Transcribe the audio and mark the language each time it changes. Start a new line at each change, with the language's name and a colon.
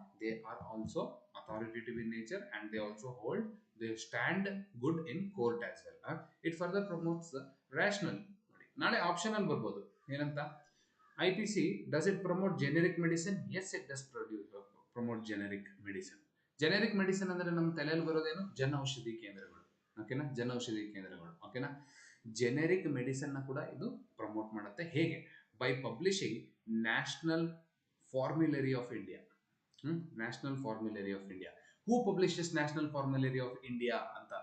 English: They are also authoritative in nature and they also hold they stand good in court as well. It further promotes rational.
Kannada: ನೋಡಿ, ನಾಳೆ option ಅಲ್ಲಿ ಬರ್ಬೋದು ಏನಂತ?
English: IPC, does it promote generic medicine? Yes, it does promote generic medicine.
Kannada: Generic medicine ಅಂದ್ರೆ ನಮ್ಮ ತಲೆಯಲ್ಲಿ ಬರೋದೇನು? ಜನೌಷಧಿ ಕೇಂದ್ರಗಳು. ಓಕೆನಾ? ಜನೌಷಧಿ ಕೇಂದ್ರಗಳು. ಓಕೆನಾ? ಜೆನೆರಿಕ್ ಮೆಡಿಸಿನ್ ನ ಕೂಡ ಇದು ಪ್ರಮೋಟ್ ಮಾಡುತ್ತೆ. ಹೇಗೆ?
English: By publishing national formulary of India. National formulary of India. Who publishes national formulary of India ಅಂತ?